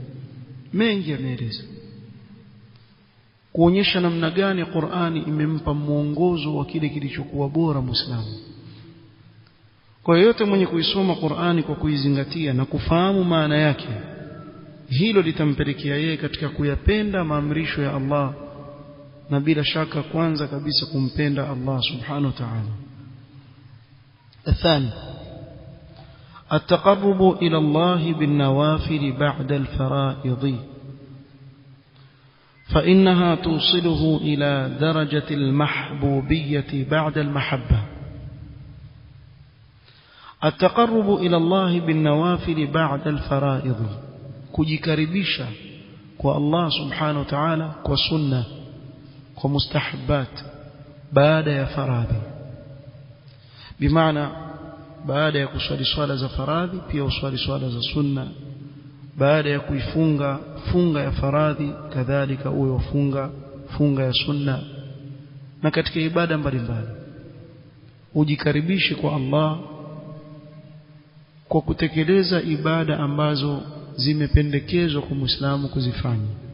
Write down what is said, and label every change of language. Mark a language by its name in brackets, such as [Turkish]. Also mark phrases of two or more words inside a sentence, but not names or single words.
[Swahili] Mengi yameeleza kuonyesha namna gani Qur'ani imempa mwongozo wa kile kilichokuwa bora Muislamu. Kwa yote mwenye kuisoma Qur'ani kwa kuizingatia na kufahamu maana yake, hilo litampelekea yeye katika kuyapenda maamrisho ya Allah, na bila shaka kwanza kabisa kumpenda Allah [Arabic] سبحانه وتعالى. الثاني التقرب إلى الله بالنوافل بعد الفرائض، فإنها توصله إلى درجة المحبوبية بعد المحبة. التقرب إلى الله بالنوافل بعد الفرائض، [Swahili] kujikaribisha kwa Allah [Arabic] سبحانه وتعالى [Swahili] kwa sunna, kwa mustahabbat baada ya faradhi. Bimaana baada ya kuswali swala za faradhi pia uswali swala za sunna, baada ya kuifunga funga ya faradhi kadhalika uwe ufunga funga ya sunna, na katika ibada mbalimbali ujikaribishe kwa Allah kwa kutekeleza ibada ambazo zimependekezwa kwa Muislamu kuzifanya.